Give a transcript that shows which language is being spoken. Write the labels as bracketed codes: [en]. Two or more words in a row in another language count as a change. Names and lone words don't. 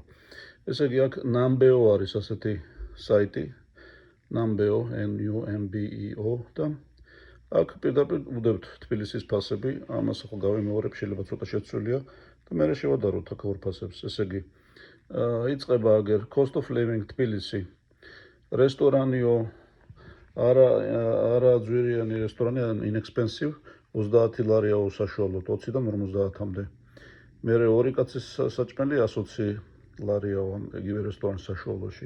[ka] ესე იგი აქ Numbeo არის ასეთი საიტი, Numbeo, NUMBEO და აქ პირდაპირ ვუდებთ თბილისის ფასები, ამას ხო გავიმეორებ, შეიძლება ცოტა შეცვლილია და მე შევადაროთ აქ ორ ფასებს. ესე იგი, იწყება აგერ [en] cost of living [ka] თბილისი. რესტორანიო არა ძვირიანი რესტორანი, inexpensive, 30 ლარია უსაშუალოდ, 20-დან 50-მდე. მერე ორი კაცის საჭმელი 120 ლარია იგივე რესტორანის საშუალოში.